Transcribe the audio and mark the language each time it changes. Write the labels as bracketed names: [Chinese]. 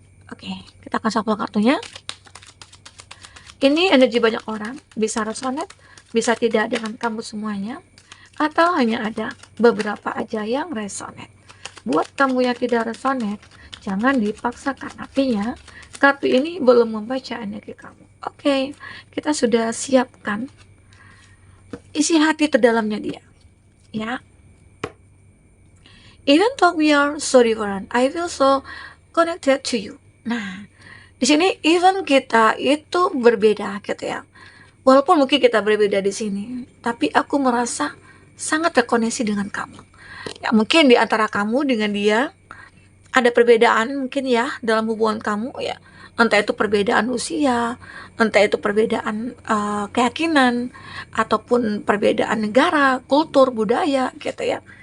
[Indonesian] Oke, kita akan shuffle kartunya. Ini energi banyak orang, bisa resonate, bisa tidak dengan kamu semuanya, atau hanya ada beberapa aja yang resonate. Buat kamu yang tidak resonate, jangan dipaksakan. Artinya, kartu ini belum membaca energi kamu. Oke, kita sudah siapkan isi hati terdalamnya dia. [English] Ya, even though we are so different, I feel so connected to you. [Indonesian] Nah, di sini even kita itu berbeda gitu ya. Walaupun mungkin kita berbeda di sini, tapi aku merasa sangat terkoneksi dengan kamu. Ya, mungkin di antara kamu dengan dia ada perbedaan mungkin ya dalam hubungan kamu ya. Entah itu perbedaan usia, entah itu perbedaan keyakinan, ataupun perbedaan negara, kultur, budaya gitu ya.